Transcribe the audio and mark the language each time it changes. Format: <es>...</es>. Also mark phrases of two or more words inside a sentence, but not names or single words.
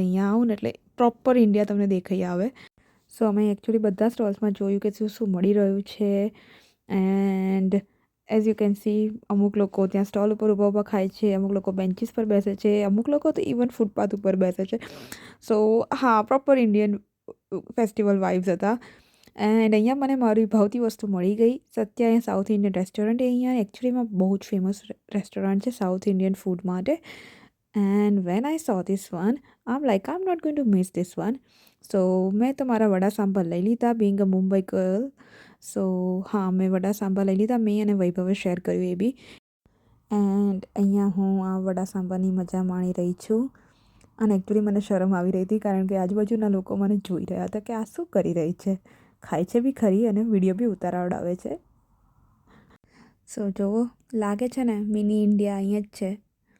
<gu>અહીંયા આવું ને એટલે પ્રોપર ઇન્ડિયા તમને દેખાઈ આવે. સો અમે એકચ્યુઅલી બધા સ્ટોલ્સમાં જોયું કે શું મળી રહ્યું છે</gu> <en>and as you can see</en> <gu>અમુક લોકો ત્યાં સ્ટોલ ઉપર ઊભા ખાય છે, અમુક લોકો બેન્ચીસ પર બેસે છે, અમુક લોકો તો</gu> <en>even footpath</en> <gu>ઉપર બેસે છે. સો હા,</gu> <en>proper Indian festival vibes</en> <gu>હતા. એન્ડ અહીંયા મને મારી ભાવતી વસ્તુ મળી ગઈ. સત્યા અહીંયા</gu> <en>South Indian restaurant,</en> <gu>અહીંયા એકચ્યુઅલીમાં બહુ જ</gu> <en>famous restaurant</en> <gu>છે</gu> <en>South Indian food</en> <gu>માટે.</gu> <en>And when I saw this one, I'm like, I'm not going to miss this one.</en> <gu>So મેં તો મારા વડા સાંભાર લઈ લીધા,</gu> <en>being a Mumbai girl.</en> <gu>સો હા, મેં વડા સાંભાર લઈ લીધા. મેં અને વૈભવે શેર કર્યું એ બી. એન્ડ અહીંયા હું આ વડા સાંભારની મજા માણી રહી છું અને એકચ્યુઅલી મને શરમ આવી રહી હતી કારણ કે આજુબાજુના લોકો મને જોઈ રહ્યા હતા કે આ શું કરી રહી છે. ખાય છે બી ખરી અને વિડીયો બી ઉતારાવડાવે છે. સો જુઓ, લાગે છે ને મિની ઇન્ડિયા અહીંયા જ છે.</gu>